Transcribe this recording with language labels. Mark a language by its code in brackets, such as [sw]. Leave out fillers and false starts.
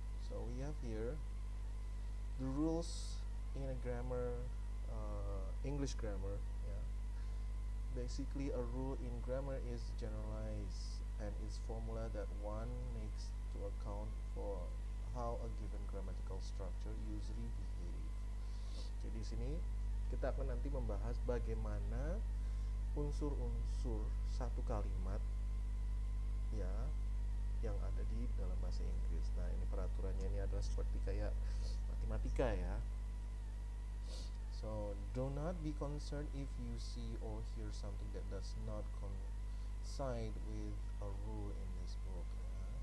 [en] So we have here the rules in a grammar, English grammar ya. Basically, a rule in grammar is generalized and is formula that one makes to account for how a given grammatical structure usually behave. [id] Jadi di sini kita akan nanti membahas bagaimana unsur-unsur satu kalimat ya yang ada di dalam bahasa Inggris. Nah, ini peraturannya ini adalah seperti kayak matematika ya. [en] So, do not be concerned if you see or hear something that does not coincide with a rule in this book ya.